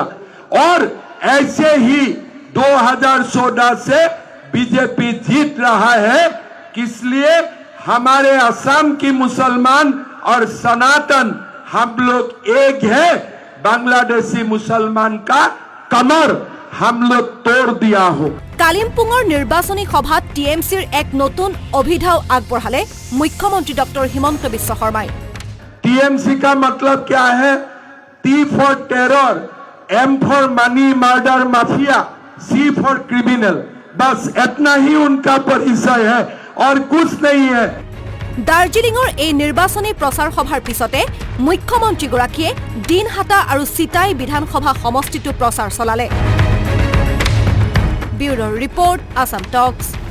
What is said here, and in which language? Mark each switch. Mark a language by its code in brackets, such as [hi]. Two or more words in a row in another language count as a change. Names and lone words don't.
[hi] और ऐसे ही 2014 से बीजेपी जीत रहा है। इसलिए हमारे असम की मुसलमान और सनातन हम लोग एक है। बांग्लादेशी मुसलमान का कमर हम लोग तोड़ दिया हो। [as] কালিম্পুঙৰ নিৰ্বাচনী সভাত টিএমচিৰ এক নতুন অভিধাও আগবঢ়ালে মুখ্যমন্ত্ৰী ডক্টৰ হিমন্ত বিশ্ব শৰ্মাই। [hi] टीएमसी का मतलब क्या है? [en] T for terror, M for money murder mafia, C for criminal. [hi] बस इतना ही उनका परिचय है और कुछ नहीं है। [as] দাৰ্জিলিঙৰ এই নিৰ্বাচনী প্ৰচাৰ সভাৰ পিছতে মুখ্যমন্ত্ৰীগৰাকীয়ে দিনহাটা আৰু চিটাই বিধানসভা সমষ্টিটো প্ৰচাৰ চলালে। ব্যুৰো ৰিপৰ্ট, আসাম টক্স।